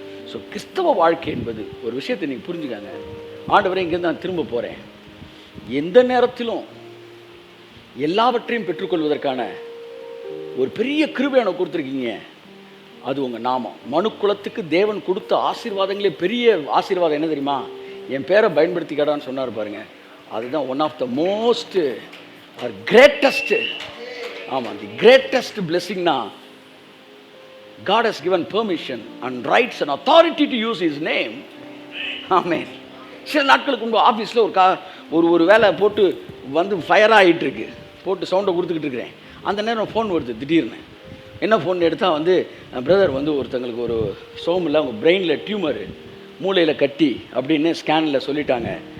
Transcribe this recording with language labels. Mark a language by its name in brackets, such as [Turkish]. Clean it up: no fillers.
[Tamil] So கிறிஸ்தவ வாழ்க்கை என்பது ஒரு விஷயத்தை நீங்கள் புரிஞ்சுக்காங்க. ஆண்டவரே, இங்கேருந்து நான் திரும்ப போகிறேன், எந்த நேரத்திலும் எல்லாவற்றையும் பெற்றுக்கொள்வதற்கான ஒரு பெரிய கிருபை எனக்கு கொடுத்துருக்கீங்க, அது உங்கள் நாமம். மனுக்குலத்துக்கு தேவன் கொடுத்த ஆசீர்வாதங்களே பெரிய ஆசீர்வாதம் என்ன தெரியுமா? என் பேரை பயன்படுத்திக்கடான்னு சொன்னார் பாருங்க. அதுதான் [English] One of the most or greatest. ஆமாம், the greatest பிளெஸிங்னா God has given permission and rights and authority to use his name. [Tamil] ஆமென். சில நாட்களுக்கு முன்பு ஆஃபீஸில் ஒரு வேலை போட்டு வந்து ஃபயர் ஆகிட்டு இருக்கு, போட்டு சவுண்டை கொடுத்துக்கிட்டு இருக்கிறேன். அந்த நேரம் ஃபோன் வருது திடீர்னு. என்ன ஃபோன் எடுத்தால் வந்து, பிரதர் வந்து ஒருத்தங்களுக்கு ஒரு சோமில் அவங்க பிரெயினில் டியூமரு, மூளையில் கட்டி அப்படின்னு ஸ்கேனில் சொல்லிட்டாங்க.